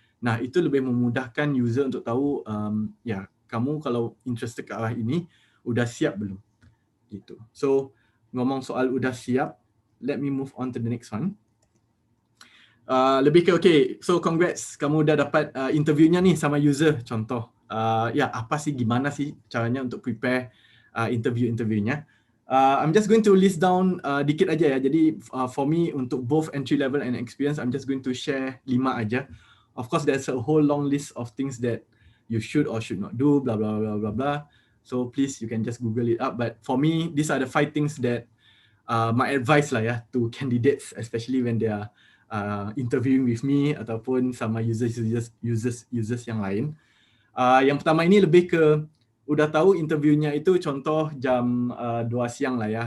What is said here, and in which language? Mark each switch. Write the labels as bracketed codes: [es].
[id] Nah, itu lebih memudahkan user untuk tahu ya kamu kalau [en] interested [id] ke arah ini udah siap belum gitu. [en] So [id] ngomong soal udah siap, [en] let me move on to the next one. [id] Lebih ke okay, [en] so congrats [id] kamu udah dapat interviewnya nih sama user. Contoh ya apa sih, gimana sih caranya untuk prepare interviewnya. [en] I'm just going to list down [id] dikit aja ya. Jadi [en] for me [id] untuk [en] both entry level and experience, I'm just going to share 5 [id] aja. [en] Of course there's a whole long list of things that you should or should not do, blah blah blah blah blah. So please you can just Google it up. But for me, these are the 5 things that my advice [id] lah ya [en] to candidates, especially when they are interviewing with me [id] ataupun sama users yang lain. Yang pertama ini lebih ke udah tahu interviewnya itu contoh jam 2 siang lah ya.